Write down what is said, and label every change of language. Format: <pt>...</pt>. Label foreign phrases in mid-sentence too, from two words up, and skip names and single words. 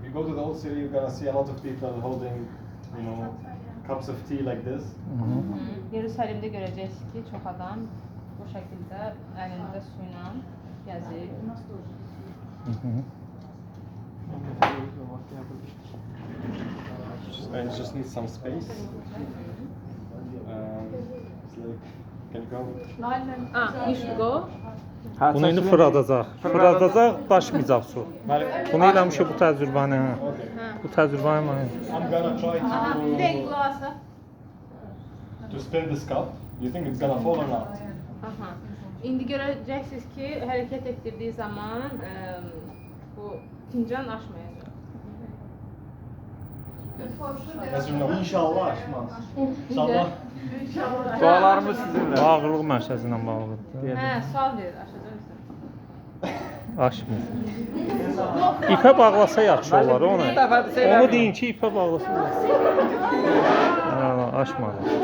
<en>you go to the old city, you're gonna see a lot of people holding, you know, cups of tea like this.</en> <az>Yerusəlimdə görəcəksiniz ki, çox adam bu şəkildə əlində suyla gəzir.</az> <en>And it just needs some space. It's like, can you go? İşqo.</en> <az>Bunu indi fırladacaq. Fırladacaq, daşmayacaq su. Bunu eləmişik bu təcrübəni. Bu təcrübəni mən.</az> <en>I'm gonna try</en> <az>Bir dəqiqə qulaq asaq.</az> <en>to spin this cup. Do you think it's gonna fall or not?</en> <az>İndi görəcəksiniz ki, hərəkət etdirdiyi zaman bu fincan aşmayacaq.</az> <en>Yes or no?</en> <az>İnşallah aşmaz. İnşallah. Dualarımız sizinle. Ağırlıq mərkəzi ilə bağlıdır. Sual verir, aşacaqsan. Aşmır. İpə bağlasa yaxşı olar onu. Onu deyin ki, ipə bağlasa.</az>